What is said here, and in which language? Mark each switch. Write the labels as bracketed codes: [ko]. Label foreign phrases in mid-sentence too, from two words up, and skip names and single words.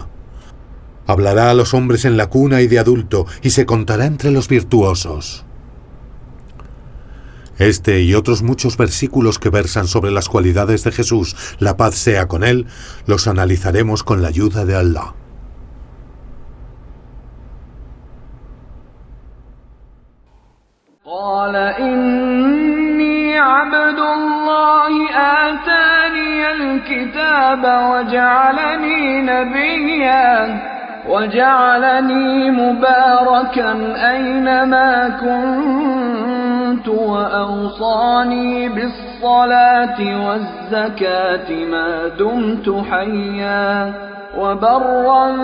[es] Hablará a los hombres en la cuna y de adulto, y se contará entre los virtuosos. Este y otros muchos versículos que versan sobre las cualidades de Jesús, la paz sea con él, los analizaremos con la ayuda de Alá. [ar] قال إني عبد الله آتاني الكتاب وجعلني نبيا وجعلني مباركا أينما كنت وأوصاني بالصلاة والزكاة ما دمت حيا وبرا